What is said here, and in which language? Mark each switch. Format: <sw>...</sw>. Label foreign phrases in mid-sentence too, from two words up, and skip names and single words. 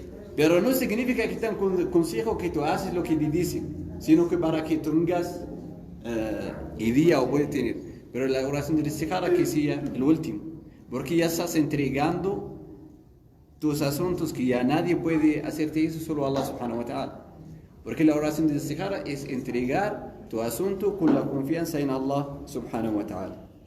<es>Pero no significa que te consejo que tú haces lo que te dicen, sino que para que tengas idea o puedes tener. Pero la oración del istijara que sea el último, porque ya estás entregando tus asuntos que ya nadie puede hacerte eso, solo Allah</es> <ar>سبحانه وتعالى.</ar> <es>Porque la oración del istijara es entregar tu asunto con la confianza en Allah</es> <ar>سبحانه وتعالى.</ar>